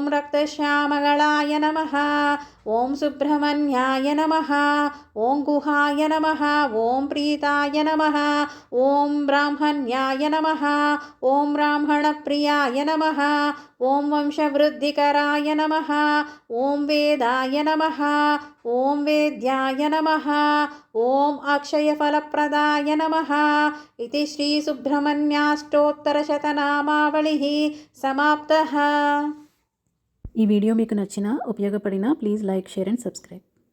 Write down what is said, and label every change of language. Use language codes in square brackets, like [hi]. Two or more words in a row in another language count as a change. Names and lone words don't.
[sa] रक्तश्यामगलाय नमः, ओं सुब्रह्मण्याय नमः, ओं गुहाय नमः, ओं प्रीताय नमः, ओं ब्राह्मण्याय नमः, ओं ब्राह्मणप्रियाय नमः, ओं वंशवृद्धिकराय नमः, ओं वेदाय नमः, ओं वेद्याय नमः, ओं अक्षयफलप्रदाय नमः। इति श्रीसुब्रह्मण्याष्टोत्तरशतनामावళిः समाप्तः। [te] ఈ వీడియో మీకు నచ్చినా ఉపయోగపడినా [en] please like share and subscribe.